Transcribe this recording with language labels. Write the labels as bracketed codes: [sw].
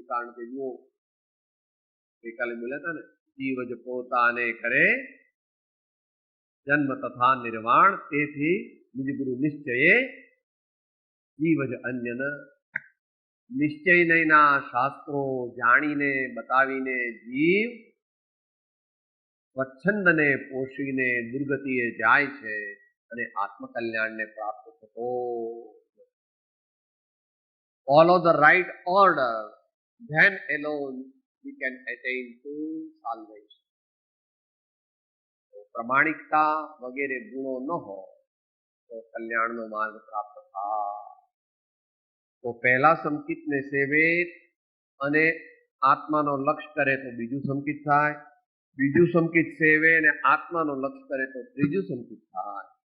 [gu] કારણ કે જુઓ ગઈકાલે બોલ્યા હતા ને, જીવ જ પોતાને કરે જન્મ તથા નિર્વાણ, તેથી નિજ ગુરુ નિશ્ચયે જીવ જ અન્યન. નિશ્ચય નહીંના શાસ્ત્રો જાણીને બતાવીને જીવ સ્વચ્છંદને પોષીને દુર્ગતિએ જાય છે અને આત્મકલ્યાણને પ્રાપ્ત થતો. [en] Follow the right order, then alone we can attain to salvation. [gu] પ્રમાણિકતા વગેરે ગુણો ન હોય તો કલ્યાણનો માર્ગ પ્રાપ્ત થાય. તો પહેલા સંકિતને સેવે અને આત્માનો લક્ષ્ય કરે તો બીજું સંકિત થાય. બીજું સંકિત સેવે અને આત્માનો લક્ષ્ય કરે તો ત્રીજું સંકિત થાય.